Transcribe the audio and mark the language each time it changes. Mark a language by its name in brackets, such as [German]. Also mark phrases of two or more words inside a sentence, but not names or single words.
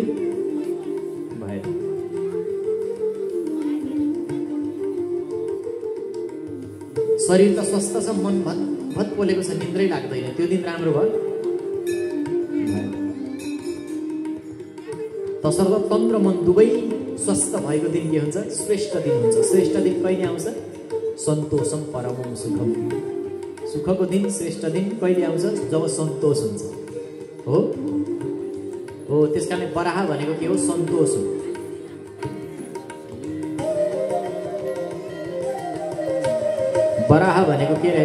[Nepali] भएन। शरीर त स्वस्थ छ, मन भत भत पोलेको छ, निन्द्रै लाग्दैन, त्यो दिन राम्रो भयो। तसर्थ तन र मन दुवै स्वस्थ भएको दिन के हुन्छ? श्रेष्ठ दिन हुन्छ। श्रेष्ठ दिन कहिले आउँछ? [Sanskrit] सन्तोषम परमम सुखम। [Nepali] सुखको दिन, श्रेष्ठ दिन कहिले आउँछ? जब सन्तोष हुन्छ। हो हो, त्यसकारण बराह भनेको के हो? सन्तोष हो। बराह भनेको के रहेछ?